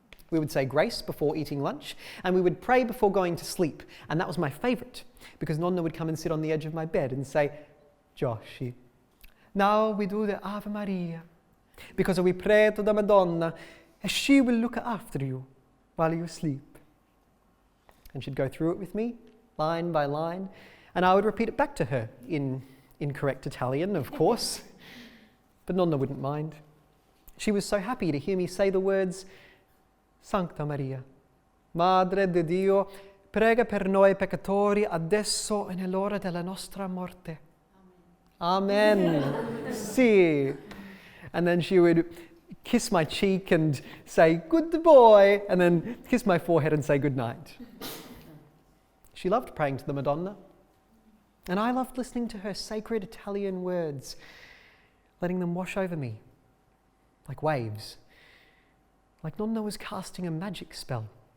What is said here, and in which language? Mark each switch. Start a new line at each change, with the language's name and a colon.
English: We would say grace before eating lunch, and we would pray before going to sleep, and that was my favourite, because Nonna would come and sit on the edge of my bed and say, Joshy, now we do the Ave Maria, because we pray to the Madonna, and she will look after you while you sleep. And she'd go through it with me, line by line, and I would repeat it back to her in incorrect Italian, of course, but Nonna wouldn't mind. She was so happy to hear me say the words,
Italian: Sancta Maria, Madre di Dio, prega per noi peccatori adesso e nell'ora della nostra morte. Amen. Si.
English: And then she would kiss my cheek and say, good boy, and then kiss my forehead and say good night. She loved praying to the Madonna. And I loved listening to her sacred Italian words, letting them wash over me like waves, like Nonna was casting a magic spell.